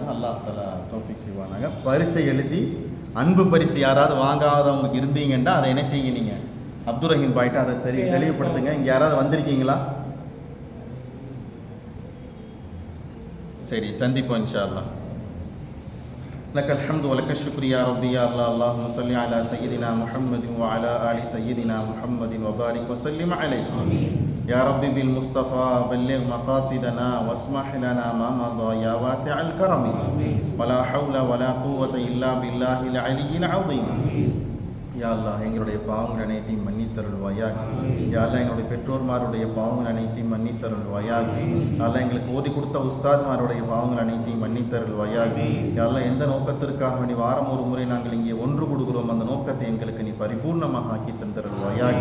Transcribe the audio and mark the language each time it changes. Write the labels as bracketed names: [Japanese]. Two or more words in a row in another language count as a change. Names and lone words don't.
[Arabic] الله تعالى [Tamil] தௌஃபீக் செய்வானாங்க. பரீட்சை எழுதி அன்பு பரிசு யாராவது வாங்காதவங்க இருந்தீங்கன்னா அதை என்ன செய்யுங்க, நீங்கள் அப்துல் ரஹீம் பாய்ட்டு அதை தெளிவுபடுத்துங்க. இங்கே யாராவது வந்திருக்கீங்களா? சரி, சந்திப்போம் [Arabic] إن شاء الله. لك الحمد ولك الشكر يا ربي يا الله. اللهم صل على سيدنا محمد وعلى آل سيدنا محمد وبارك وسلم عليه. يا ربي بالمصطفى بلغ مقاصدنا واسمح لنا ما مضى يا واسع الكرم. ولا حول ولا قوة إلا بالله العلي العظيم. يا الله [Tamil] எங்களுடைய பாவங்கள் அனைத்தையும் மன்னித்தருள்வாயாக. [Arabic] يا الله [Tamil] எங்களுடைய பெற்றோர்மாருடைய பாவங்கள் அனைத்தையும் மன்னித்தருள்வாயாக. [Arabic] يا الله [Tamil] எங்களுக்கு ஓதி கொடுத்த உஸ்தாத்மாருடைய பாவங்கள் அனைத்தையும் மன்னித்தருள்வாயாக. [Arabic] يا الله [Tamil] எந்த நோக்கத்திற்காக வேண்டி வாரம் ஒரு முறை நாங்கள் இங்கே ஒன்று கொடுக்கிறோம் அந்த நோக்கத்தை எங்களுக்கு நீ பரிபூர்ணமாக ஆக்கி தந்தருள்வாயாக.